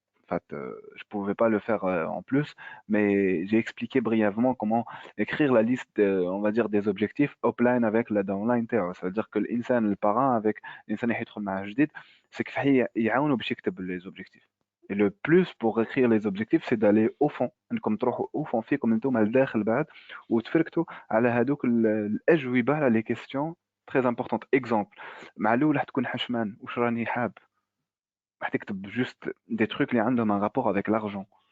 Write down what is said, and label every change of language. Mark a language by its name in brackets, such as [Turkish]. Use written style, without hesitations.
[French] En fait, je pouvais pas le faire en plus, mais j'ai expliqué brièvement comment écrire la liste, on va dire, des objectifs offline avec la downline [Arabic] تاعو. [French] C'est-à-dire que [Arabic] الإنسان البارent [French] avec [Arabic] الإنسان اللي حيدخل معاه جديد، c'est كيف يعاونوا باش يكتب [French] les objectifs. Et le plus pour écrire les objectifs, c'est d'aller au fond. [Arabic] انكم تروحوا [French] au fond [Arabic] فيكم انتم لداخل بعد، وتفركتوا على هذوك الأجوبة على [French] les questions très importantes. [Arabic] Exemple، مع الأول راح تكون حشمان، واش راني حاب؟ راح تكتب [French] جوست دي تروك اللي عندهم ان رابور افيك لارجون.